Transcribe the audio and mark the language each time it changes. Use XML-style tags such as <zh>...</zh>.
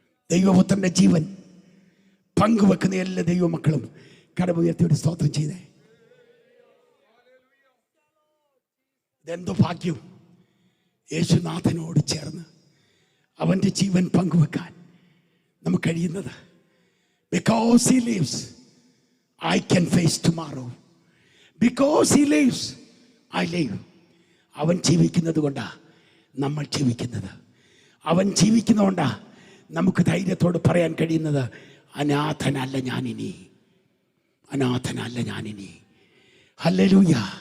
<ml>ദൈവപുത്രന്റെ ജീവൻ പങ്കുവെക്കുന്ന എല്ലാ ദൈവമക്കളും കടമുയർത്തി ഒരു സ്തോത്രം ചെയ്തേ. ഇതെന്തു ഭാഗ്യം, യേശുനാഥനോട് ചേർന്ന് അവൻ്റെ ജീവൻ പങ്കുവെക്കാൻ നമുക്ക് കഴിയുന്നത്.</ml> <en>Because he lives, I can face tomorrow. Because he lives, I live.</en> <ml>അവൻ ജീവിക്കുന്നത് കൊണ്ടാ നമ്മൾ ജീവിക്കുന്നത്. അവൻ ജീവിക്കുന്നതുകൊണ്ടാ നമുക്ക് ധൈര്യത്തോട് പറയാൻ കഴിയുന്നത്, അനാഥനല്ല ഞാനിനി, അനാഥനല്ല ഞാനിനി. ഹല്ലേലൂയ.</ml>